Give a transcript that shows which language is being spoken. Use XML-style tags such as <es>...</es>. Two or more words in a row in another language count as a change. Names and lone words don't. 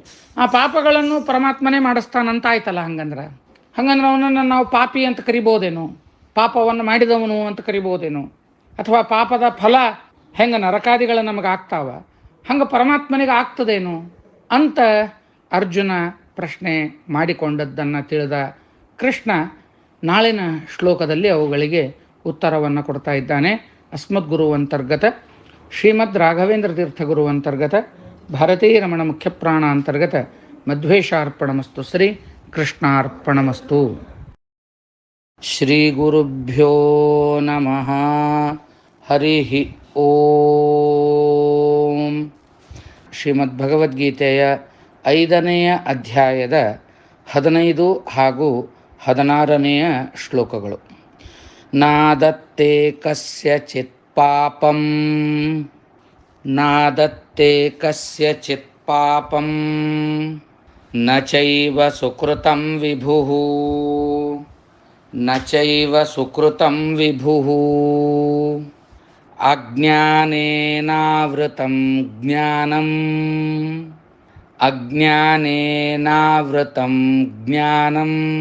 <kn>ಆ ಪಾಪಗಳನ್ನು ಪರಮಾತ್ಮನೇ ಮಾಡಿಸ್ತಾನಂತ ಆಯ್ತಲ್ಲ. ಹಂಗಂದ್ರೆ ಅವನನ್ನು ನಾವು ಪಾಪಿ ಅಂತ ಕರಿಬೋದೇನೋ, ಪಾಪವನ್ನು ಮಾಡಿದವನು ಅಂತ ಕರಿಬೋದೇನೋ, ಅಥವಾ ಪಾಪದ ಫಲ ಹೆಂಗೆ ನರಕಾದಿಗಳು ನಮಗೆ ಆಗ್ತಾವ ಹಂಗೆ ಪರಮಾತ್ಮನಿಗೆ ಆಗ್ತದೇನು ಅಂತ ಅರ್ಜುನ ಪ್ರಶ್ನೆ ಮಾಡಿಕೊಂಡದ್ದನ್ನು ತಿಳಿದ ಕೃಷ್ಣ ನಾಳಿನ ಶ್ಲೋಕದಲ್ಲಿ ಅವುಗಳಿಗೆ ಉತ್ತರವನ್ನು ಕೊಡ್ತಾ ಇದ್ದಾನೆ.</kn> <sa>ಅಸ್ಮದ್ಗುರು ಅಂತರ್ಗತ ಶ್ರೀಮದ್ ರಾಘವೇಂದ್ರ ತೀರ್ಥ ಗುರು ಅಂತರ್ಗತ ಭಾರತೀಯ ರಮಣ ಮುಖ್ಯಪ್ರಾಣ ಅಂತರ್ಗತ ಮಧ್ವೇಶಾರ್ಪಣಮಸ್ತು. ಶ್ರೀ ಕೃಷ್ಣಾರ್ಪಣಮಸ್ತು. ಶ್ರೀ ಗುರುಭ್ಯೋ ನಮಃ. ಹರಿ ಓಂ.</sa> <kn>ಶ್ರೀಮದ್ಭಗವದ್ಗೀತೆಯ 5ನೆಯ ಅಧ್ಯಾಯದ 15 ಹಾಗೂ 16ನೆಯ ಶ್ಲೋಕಗಳು.</kn> <sa>ನಾದತ್ತೇ ಕಸ್ಯಚಿತ್ ಪಾಪಂ ನಾದತ್ತೇ ಕಸ್ಯಚಿತ್ ಪಾಪಂ ನ ಚೈವ ಸುಕೃತಂ ವಿಭುಃ ನ ಚೈವ ಸುಕೃತಂ ವಿಭುಃ ಅಜ್ಞಾನೇನಾವೃತಂ ಜ್ಞಾನಂ ಅಜ್ಞಾನೇನಾವೃತಂ ಜ್ಞಾನಂ</sa>